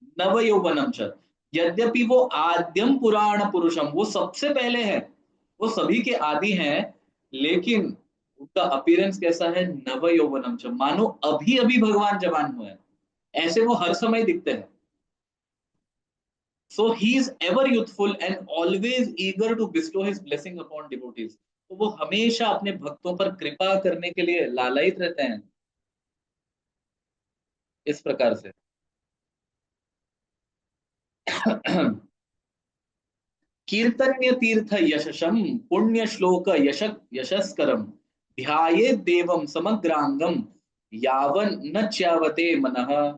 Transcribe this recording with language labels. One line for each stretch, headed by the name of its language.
Sanskrit: नव यौवनम च,
Hindi: यद्यपि वो
Sanskrit: आद्यम पुराण पुरुषम,
Hindi: वो सबसे पहले है, वो सभी के आदि हैं, लेकिन उनका अपीयरेंस कैसा है?
Sanskrit: नव यौवनम च,
Hindi: मानो अभी अभी भगवान जवान हुए हैं, ऐसे वो हर समय दिखते हैं।
English: So he is ever youthful and always eager to bestow his blessing upon devotees.
Hindi: तो वो हमेशा अपने भक्तों पर कृपा करने के लिए लालायित रहते हैं, इस प्रकार से।
Sanskrit: कीर्तन्य तीर्थ यशसम पुण्य श्लोक यशस्करम ध्याये देवम समग्रांगम यावन न च्यावते मनः।